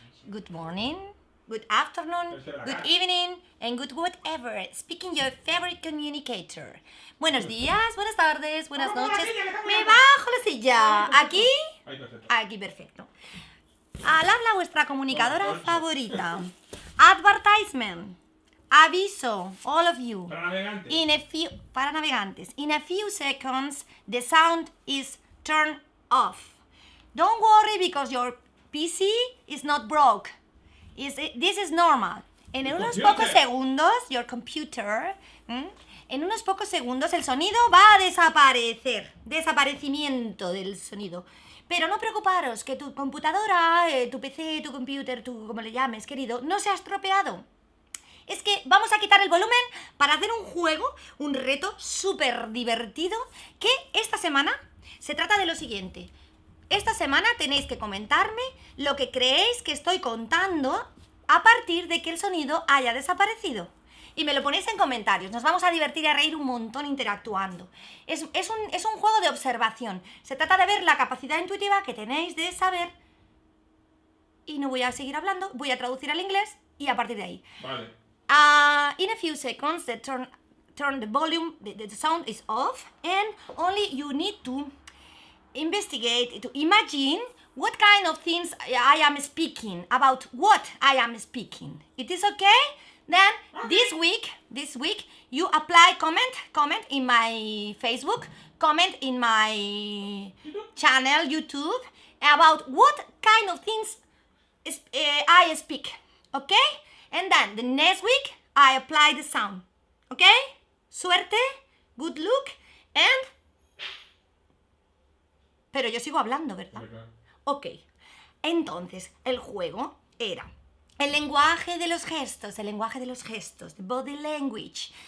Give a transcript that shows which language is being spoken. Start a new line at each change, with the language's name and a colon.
English: good morning, good afternoon, good evening, and good whatever. Speaking your favorite communicator.
Spanish: Buenos días, buenas tardes, buenas noches. Me bajo la silla. ¿Aquí? Aquí, perfecto. Al habla vuestra comunicadora favorita.
English: Advertisement.
Spanish: Aviso,
English: all of you.
Spanish: Para navegantes.
English: In a few seconds, the sound is turned off. Don't worry because your PC is not broke. This is normal.
Spanish: En unos pocos segundos,
English: your computer,
Spanish: en unos pocos segundos el sonido va a desaparecer. Desaparecimiento del sonido. Pero no preocuparos que tu computadora, tu PC, tu computer, como le llames, querido, no se ha estropeado. Es que vamos a quitar el volumen para hacer un juego, un reto súper divertido, que esta semana se trata de lo siguiente. Esta semana tenéis que comentarme lo que creéis que estoy contando a partir de que el sonido haya desaparecido. Y me lo ponéis en comentarios, nos vamos a divertir y a reír un montón interactuando. Es un juego de observación, se trata de ver la capacidad intuitiva que tenéis de saber. Y no voy a seguir hablando, voy a traducir al inglés y a partir de ahí. Vale.
English: In a few seconds, turn the volume, the sound is off, and only you need to investigate, to imagine what kind of things I am speaking, about what I am speaking. It is okay? Then this week you apply comment in my Facebook, comment in my channel YouTube about what kind of things I speak, okay? And then the next week I apply the sound, okay?
Spanish: Suerte,
English: good luck, and...
Spanish: Pero yo sigo hablando, ¿verdad? Ok, entonces el juego era el lenguaje de los gestos,
English: the body language.